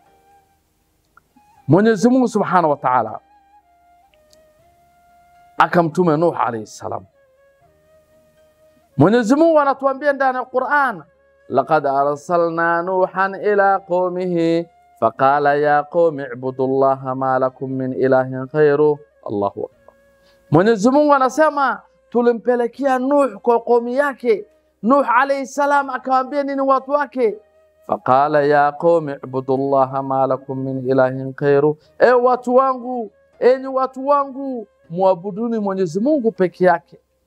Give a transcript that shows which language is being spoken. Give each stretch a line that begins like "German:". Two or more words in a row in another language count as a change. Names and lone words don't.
Swahili: Mwenyezi Mungu
Arabic: سبحانه وتعالى
Swahili: akamtuma Nuh
Arabic: عليه السلام.
Swahili: Mwenyezi Mungu anatuambia ndani ya Qur'an,
Arabic: لقد أرسلنا نوحا إلى قومه فقال يا قوم اعبدوا الله ما لكم من إله غيره. الله أكبر.
Swahili: Mwenyezi Mungu anasema tulimpelekea Nuh kwa qaumi yake. Nuh
Arabic: عليه السلام
Swahili: akawaambia nini watu wake?
Arabic: فقال يا قوم اعبدوا الله ما لكم من إله غيره.
Swahili: Watu wangu, enyi watu wangu, muabuduni Mwenyezi Mungu peke yake.